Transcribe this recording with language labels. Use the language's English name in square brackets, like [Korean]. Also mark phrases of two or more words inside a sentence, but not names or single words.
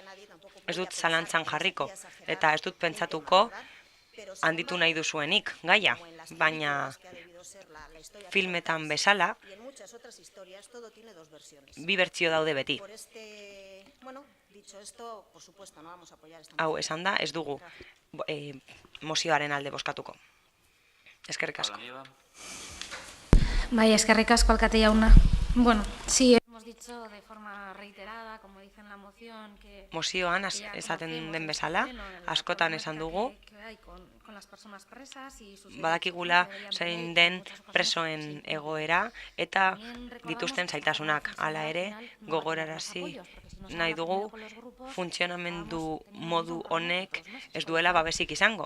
[Basque] Ez dut zalantzan jarriko, eta ez dut pentsatuko handitu nahi duzuenik, gaia, baina filmetan bezala, bi bertsio daude beti. Hau, esan da, ez dugu mozioaren alde bozkatuko. Eskerrik asko. Bai, eskerrik asko, alkate jauna. [Spanish] Bueno, sí, hemos dicho de forma reiterada, como dice en la moción, que... [Basque] Mozioan, esaten den bezala, askotan esan dugu, badakigula zein den presoen egoera eta dituzten zailtasunak. Hala ere, gogorarazi nahi dugu funtzionamendu modu honek ez duela babesik izango.